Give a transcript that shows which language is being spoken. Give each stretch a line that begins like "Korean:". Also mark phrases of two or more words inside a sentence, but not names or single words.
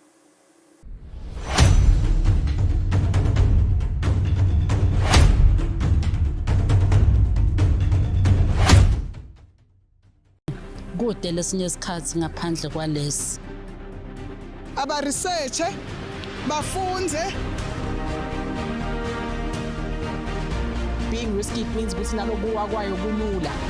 Swati: Kude lesinye isikhathi ngaphandle kwalesi aba-researche bafunze.
English: being risky it means
Swati: ukuthi nalokuwa kwayo kulula.